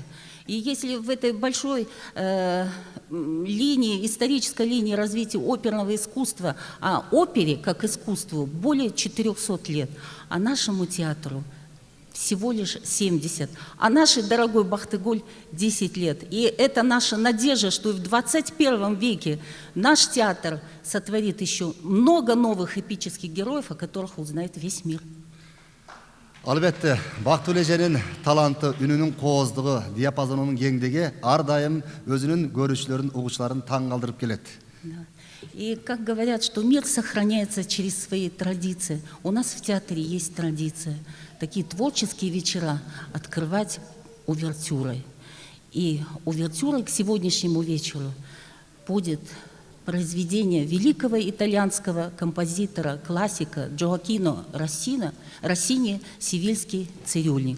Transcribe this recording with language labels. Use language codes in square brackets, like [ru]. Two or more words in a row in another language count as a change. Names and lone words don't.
[ru] И если в этой большой линии, исторической линии развития оперного искусства, а опере как искусству более 400 лет, а нашему театру всего лишь 70, а нашей дорогой Бактыгүль 10 лет. И это наша надежда, что в 21 веке наш театр сотворит еще много новых эпических героев, о которых узнает весь мир. [ky] Албетте, Бактыгүл эженин таланты, үнүнүн кооздугу, диапазонунун кеңдиги ар дайым өзүнүн көрүүчүлөрүн, угуучуларын таң калтырып келет. [ru] И как говорят, что мир сохраняется через свои традиции. У нас в театре есть традиция. Такие творческие вечера открывать увертюрой. И увертюрой к сегодняшнему вечеру будет произведение великого итальянского композитора, классика Джоакино Россини «Севильский цирюльник».